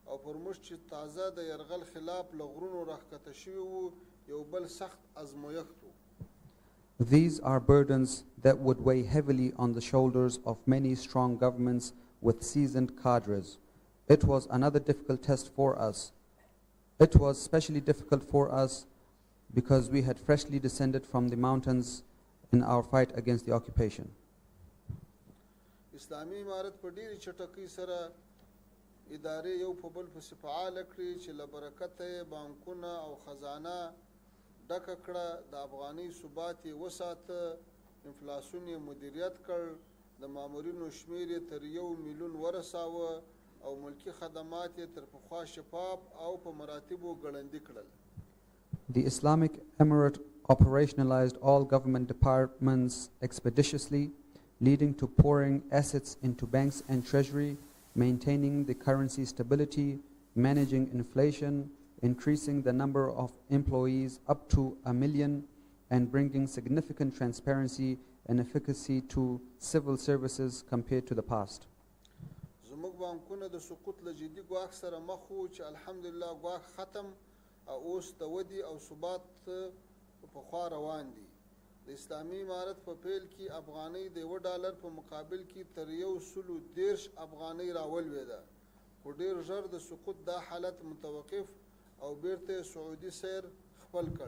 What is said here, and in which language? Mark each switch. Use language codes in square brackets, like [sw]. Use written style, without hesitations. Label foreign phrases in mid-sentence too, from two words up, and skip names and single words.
[ps] فرموش چې تازه د یرغل خلاف لغرونو راښکته شوي وو یو بل سخت ازمویښت و. [en] These are burdens that would weigh heavily on the shoulders of many strong governments with seasoned cadres. It was another difficult test for us. It was especially difficult for us because we had freshly descended from the mountains in our fight against the occupation. [ps] اسلامي امارت په ډېرې چټکۍ سره ادارې یو په بل پسې فعاله کړې چې له برکته یې بانکونه او خزانه ډکه کړه، د افغانۍ ثبات یې وساته، انفلاسیون یې مدیریت کړ، د مامورینو شمیر یې تر 1 میلیون ورساوه او ملکی خدمات یې تر پخوا شفاف او په مراتبو ګړندي کړل. [en] The Islamic Emirate operationalized all government departments expeditiously, leading to pouring assets into banks and treasury, maintaining the currency stability, managing inflation, increasing the number of employees up to 1 million, and bringing significant transparency and efficacy to civil services compared to the past. [ps] زموږ بانکونه د سقوط له جدي ګواښ سره مخ وو چې الحمدلله ګواښ ختم او اوس د ودې او ثبات په خوا روان دي. د اسلامي امارت په پیل کې افغانۍ د $1 په مقابل کې تر 113 افغانۍ راولوېده، خو ډېر ژر د سقوط دا حالت متوقف او بیرته سعودي سیر خپل کړ.